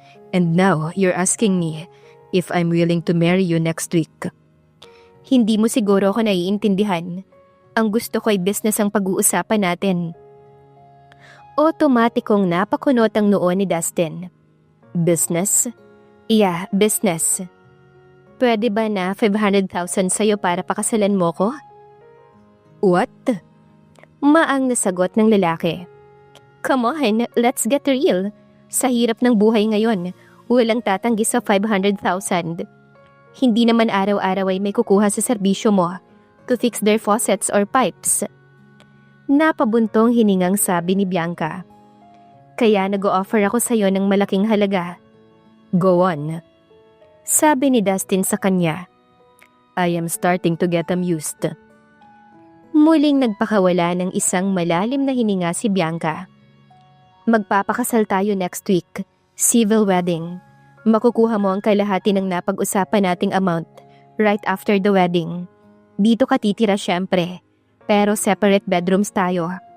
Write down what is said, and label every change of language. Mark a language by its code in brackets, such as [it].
[en] And now, you're asking me if I'm willing to marry you next week. [tl] Hindi mo siguro ako naiintindihan. Ang gusto ko ay business ang pag-uusapan natin. Otomatikong napakunot ang noo ni Dustin. [en] Business? Yeah, business. [tl] Pwede ba na 500,000 sa'yo para pakasalan mo ko? [en] What? [tl] Maang nasagot ng lalaki. [en] Come on, let's get real. [tl] Sa hirap ng buhay ngayon, walang tatanggi sa 500,000. Hindi naman araw-araw ay may kukuha sa serbisyo mo [en] to fix their faucets or pipes. [tl] Napabuntong hiningang sabi ni Bianca. Kaya nag-o-offer ako sa'yo ng malaking halaga. [en] Go on. [tl] Sabi ni Dustin sa kanya. [en] I am starting to get amused. [tl] Muling nagpakawala ng isang malalim na hininga si Bianca. Magpapakasal tayo [en] next week. Civil wedding. [tl] Makukuha mo ang kalahati ng napag-usapan nating amount [en] right after the wedding. [tl] Dito ka titira syempre. Pero [en] separate bedrooms [tl] tayo.